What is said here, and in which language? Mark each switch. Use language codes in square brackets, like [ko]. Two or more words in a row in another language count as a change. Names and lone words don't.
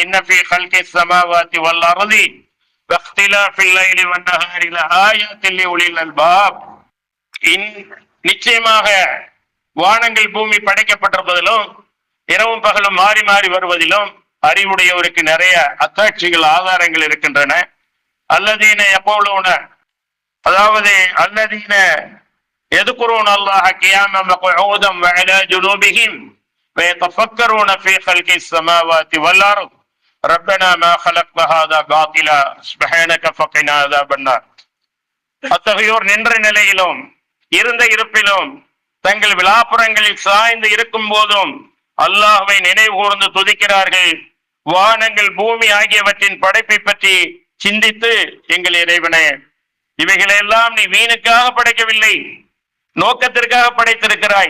[ar] إن في خلق السماوات والأرض واختلاف الليل والنهار لآيات لأولي الألباب. [ta] நிச்சயமாக வானங்கள் பூமி படைக்கப்பட்டிருப்பதிலும் இரவும் பகலும் மாறி மாறி வருவதிலும் அறிவுடையவருக்கு நிறைய அத்தாட்சிகள் ஆதாரங்கள் இருக்கின்றன. [ar] الذين يقولون, அதாவது அல்லதீன يذكرون الله قياما وقعودا وعلى جنوبهم ويتفكرون في خلق السماوات والارض ربنا ما خلقت هذا باطلا سبحانك فقنا عذاب النار. [ta] அத்தகையோர் நின்ற நிலையிலும் இருந்த இருப்பிலும் தங்கள் விலாப்புறங்களில் சாய்ந்து இருக்கும் போதும் அல்லாஹ்வை நினைவு கூர்ந்து துதிக்கிறார்கள். வானங்கள் பூமி ஆகியவற்றின் படைப்பை பற்றி சிந்தித்து, எங்கள் இறைவனே, இவைகளெல்லாம் நீ வீணுக்காக படைக்கவில்லை, நோக்கத்திற்காக படைத்திருக்கிறாய்.